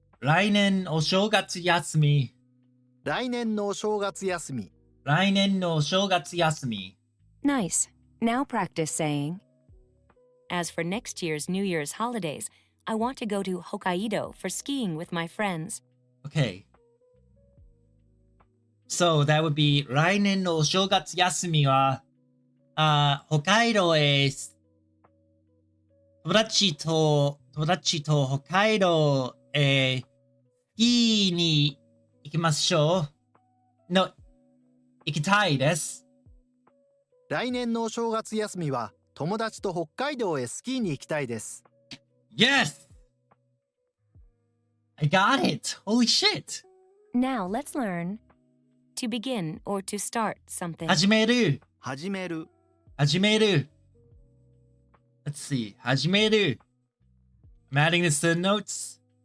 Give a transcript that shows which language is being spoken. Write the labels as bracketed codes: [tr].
[ja] Rainen Oshogatsu Yasumi. 来年のお正月休み。 Rainen no Oshogatsu Yasumi. [en] Nice. Now practice saying, as for next year's New Year's holidays, I want to go to Hokkaido for skiing with my friends. Okay. So that would be [ja] 来年のお正月休みは、北海道へ友達と北海道へスキーに行きましょう。の、行きたいです。来年のお正月休みは友達と北海道へスキーに行きたいです。 [en] Yes! I got it! Holy shit! Now let's learn to begin or to start something. [ja] 始める。始める。始める。 [en] Let's see. [ja] 始める。 [en] I'm adding this to the notes.